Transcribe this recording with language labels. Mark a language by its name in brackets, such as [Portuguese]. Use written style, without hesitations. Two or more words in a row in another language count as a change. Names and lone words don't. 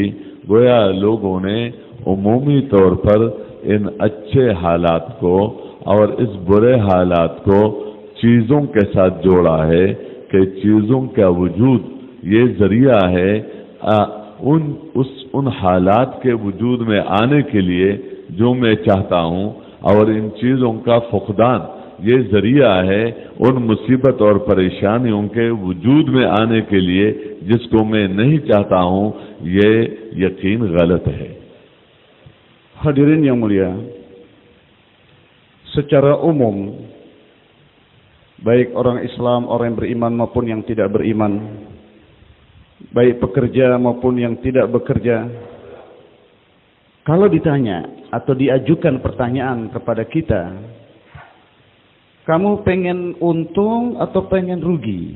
[Urdu] گویا لوگوں نے عمومی طور پر ان اچھے حالات کو اور اس برے حالات کو چیزوں کے ساتھ جوڑا ہے کہ چیزوں کا وجود یہ ذریعہ ہے ان حالات کے وجود میں آنے کے لیے جو میں چاہتا ہوں، اور ان چیزوں کا فقدان یہ ذریعہ ہے ان مصیبت اور پریشانیوں کے وجود میں آنے کے لیے جس کو میں نہیں چاہتا ہوں. یہ یقین غلط ہے. [Indonesian] Hadirin yang mulia, secara umum baik orang Islam, orang yang beriman maupun yang tidak beriman, baik pekerja maupun yang tidak bekerja, kalau ditanya atau diajukan pertanyaan kepada kita, kamu pengen untung atau pengen rugi?